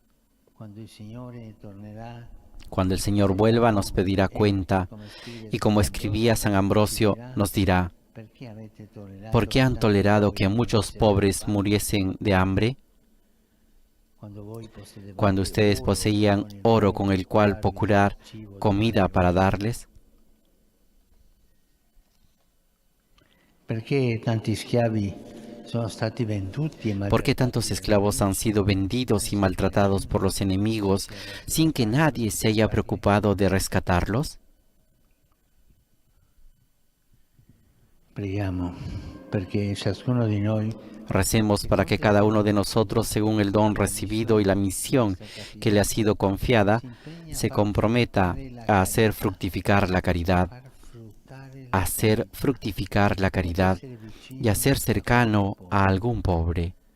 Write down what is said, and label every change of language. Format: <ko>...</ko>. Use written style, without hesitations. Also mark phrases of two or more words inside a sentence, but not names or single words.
<es>Cuando el Señor vuelva nos pedirá cuenta y como escribía San Ambrosio nos dirá, ¿por qué han tolerado que muchos pobres muriesen de hambre? Cuando ustedes poseían oro con el cual procurar comida para darles. ¿Por qué</es> <it>tanti schiavi sono stati venduti e</it> <es>¿Por qué tantos esclavos han sido vendidos y maltratados por los enemigos sin que nadie se haya preocupado de rescatarlos?</es> <it>Preghiamo perché ciascuno di noi</it> <es>Recemos para que cada uno de nosotros, según el don recibido y la misión que le ha sido confiada, se comprometa a hacer fructificar la caridad, y a ser cercano a algún pobre.</es>